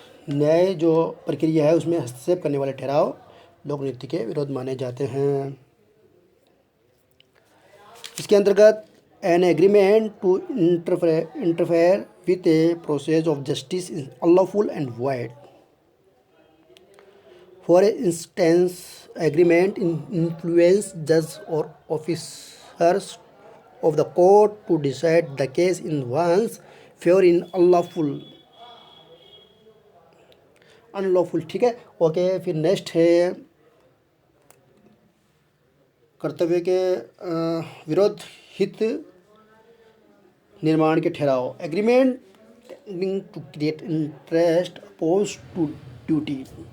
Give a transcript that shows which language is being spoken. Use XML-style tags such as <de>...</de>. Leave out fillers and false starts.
<hi>न्याय जो प्रक्रिया है उसमें हस्तक्षेप करने वाले ठहराव लोक नीति के विरुद्ध माने जाते हैं।</hi> <en>इसके अंतर्गत an agreement to interfere with a process of justice is unlawful and void. For instance agreement influence जज और officers of the court to decide the case in one's favor in unlawful।</en> <hi>ठीक है, ओके। फिर next है कर्तव्य के विरोध हित निर्माण के ठहराव।</hi> <en>Agreement to create interest oppose to duty.</en>